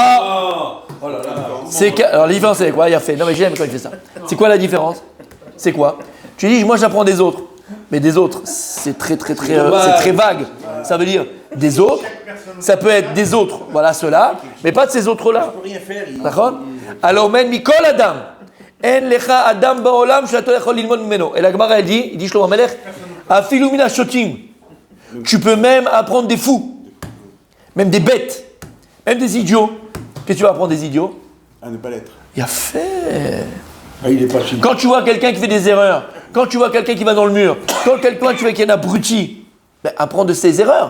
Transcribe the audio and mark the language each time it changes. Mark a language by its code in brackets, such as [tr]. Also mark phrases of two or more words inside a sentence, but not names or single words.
[fr] Alors la différence c'est quoi? Il a fait. Non mais j'aime quand il fait ça. C'est quoi la différence? C'est quoi? Tu dis, moi j'apprends des autres. Mais des autres, c'est très vague. Ça veut dire des autres. Ça peut être des autres, voilà ceux-là, mais pas de ces autres-là. D'accord? Alors, [he] מן מכל אדם. אין לך אדם בעולם שאתה יכול ללמוד ממנו. [fr] Et la Gemara elle dit Shlomo Melech, [he] אפילו מן השוטים. [fr] Tu peux même apprendre des fous, même des bêtes, même des idiots. Qu'est-ce que tu vas apprendre des idiots? À ne pas l'être. Il a fait. Ah, il est pas fini. Quand tu vois quelqu'un qui fait des erreurs, quand tu vois quelqu'un qui va dans le mur, quand quelqu'un tu vois qu'il y a un abruti, ben, apprends de ses erreurs.